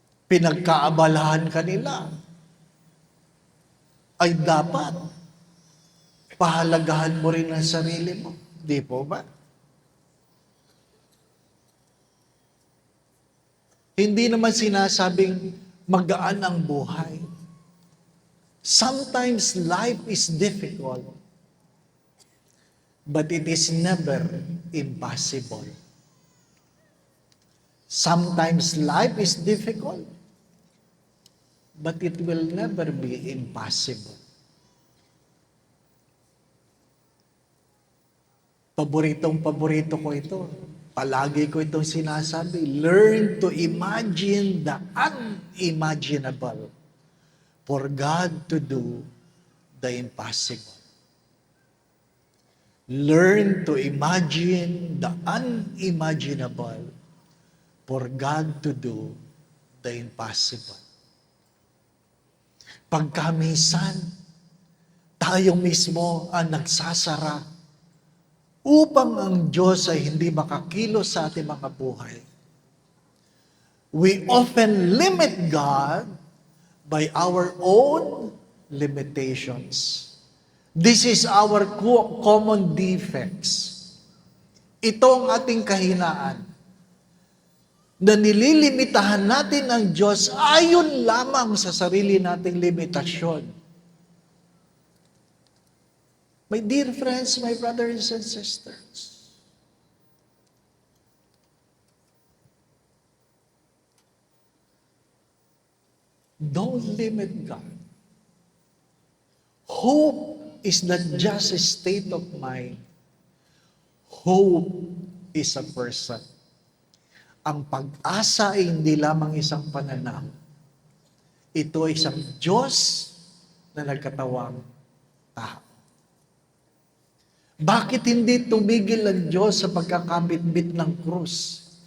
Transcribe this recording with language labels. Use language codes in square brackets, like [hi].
[tl] pinagkaabalahan ka nila, ay dapat pahalagahan mo rin ang sarili mo. Di po ba? Hindi naman sinasabing magaan ang buhay. [en] Sometimes life is difficult, but it is never impossible. Sometimes life is difficult, but it will never be impossible. [tl] Paboritong-paborito ko ito. Palagi ko itong sinasabi. [en] Learn to imagine the unimaginable for God to do the impossible. Learn to imagine the unimaginable for God to do the impossible. [tl] Pagkamisan, tayo mismo ang nagsasara upang ang Diyos ay hindi makakilos sa ating mga buhay. [en] We often limit God by our own limitations. This is our common defects. [tl] Ito ang ating kahinaan, na nililimitahan natin ang Diyos ayon lamang sa sarili nating limitasyon. [en] My dear friends, my brothers and sisters, don't limit God. Hope is not just a state of mind. Hope is a person. [tl] Ang pag-asa ay hindi lamang isang pananaw. Ito ay isang Diyos na nagkatawang tao. Bakit hindi tumigil ang Diyos sa pagkakabitbit ng krus?